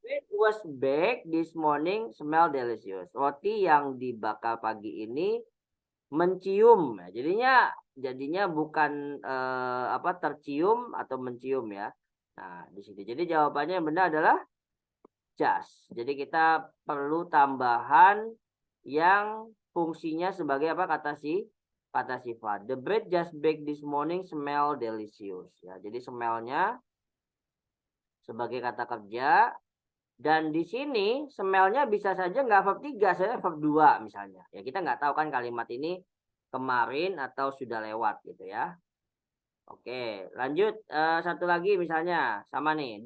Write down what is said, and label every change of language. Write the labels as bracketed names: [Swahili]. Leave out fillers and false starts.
[English] It was baked this morning, smell delicious. [Indonesian] Roti yang dibakar pagi ini mencium. Jadinya bukan tercium atau mencium ya. Nah, di sini. Jadi jawabannya yang benar adalah just. Jadi kita perlu tambahan yang fungsinya sebagai apa kata sifat. [English] The bread just baked this morning smell delicious. [Indonesian] Ya, jadi smell-nya sebagai kata kerja. Dan di sini smell-nya bisa saja nggak verb 3, saya verb 2 misalnya. Ya kita nggak tahu kan kalimat ini kemarin atau sudah lewat gitu ya. Oke, lanjut satu lagi misalnya sama nih.